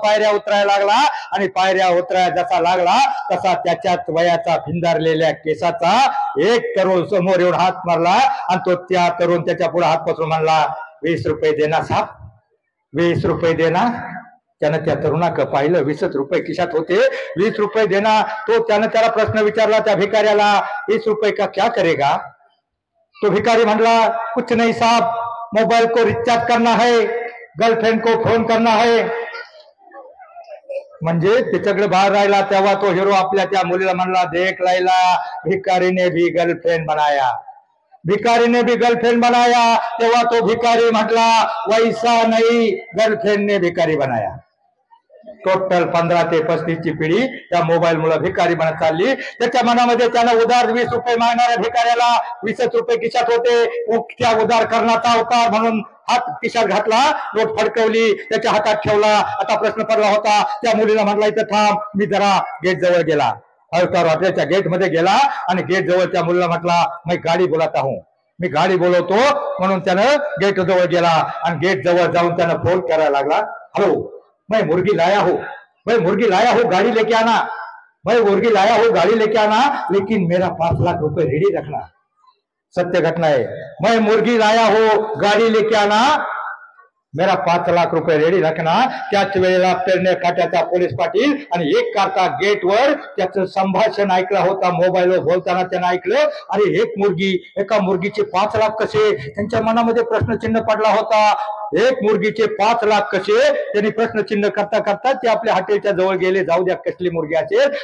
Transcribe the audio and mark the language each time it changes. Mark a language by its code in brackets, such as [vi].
[mr] पायऱ्या उतरायला लागला, आणि पायऱ्या उतरायला जसा लागला तसा त्याच्याच वयाचा भिंदारलेल्या केसाचा एक तरुण समोर येऊन हात मारला, आणि तो त्या तरुण त्याच्या पुढे हात पसरून म्हणला, [hi] 20 रुपये देना साहब, 20 रुपये देना. [mr] त्यानं त्या तरुणाकडे पाहिलं, 20 रुपये खिशात होते. [hi] 20 रुपये देना. [mr] तो त्यानं त्याला प्रश्न विचारला त्या भिकाऱ्याला, [hi] 20 रुपये का क्या करेगा? तो भिकारी म्हणला, कुछ नहीं साहब, मोबाइल को रिचार्ज करना है, गर्लफ्रेंड को फोन करना है. [mr] म्हणजे त्याच्याकडे बाहेर राहिला. तेव्हा तो हिरो आपल्या त्या मुलीला म्हणला, [hi] देख लैला, भिकारी ने भी गर्लफ्रेंड बनाया, भिकारी ने भी गर्लफ्रेंड बनाया. तेव्हा तो भिकारी म्हटला, वैसा नहीं, गर्लफ्रेंड ने भिकारी बनाया. [mr] टोटल 15 ते 35 ची पिढी त्या मोबाईल मुळे भिकारी बनत चालली. त्याच्या मनामध्ये त्यानं उधार 20 रुपये मागणाऱ्या भिकाऱ्याला 20 रुपये खिशात होते, त्या उधार करण्याचा अवतार म्हणून हात खिशात घातला, नोट फडकवली, त्याच्या हातात ठेवला. आता प्रश्न पडला होता. त्या मुलीला म्हटला, इथं थांब. मी जरा गेट जवळ गेला, अवतार हॉटेलच्या गेट मध्ये गेला, आणि गेट जवळ त्या मुलीला म्हटला, मी [hi] गाडी बोलाता हूं, [mr] मी गाडी बोलवतो. म्हणून त्यानं गेट जवळ गेला, आणि गेट जवळ जाऊन त्यानं फोन करायला लागला, [hi] हॅलो, मैं मुर्गी लाया हूँ, मैं मुर्गी लाया हूँ, गाड़ी लेके आना, मैं मुर्गी लाया हूँ, गाड़ी लेके आना, लेकिन मेरा 5 लाख रुपए रेडी रखना. सत्य घटना है. मैं मुर्गी लाया हूँ, गाड़ी लेके आना, मेरा 5 लाख रुपये रेडी रखना. [mr] त्याच वेळेला पेरणे फाट्याचा पोलीस पाटील आणि एक कारता गेटवर त्याचं संभाषण ऐकलं होता. मोबाईलवर बोलताना त्यानं ऐकलं, अरे एक मुर्गी, एका मुर्गीचे 5 लाख कसे? त्यांच्या मनामध्ये प्रश्नचिन्ह पडला होता. एक मुर्गीचे 5 लाख कसे? त्यांनी प्रश्नचिन्ह करता करता ते आपल्या हॉटेलच्या जवळ गेले. जाऊ द्या कसली मुर्गी असेल.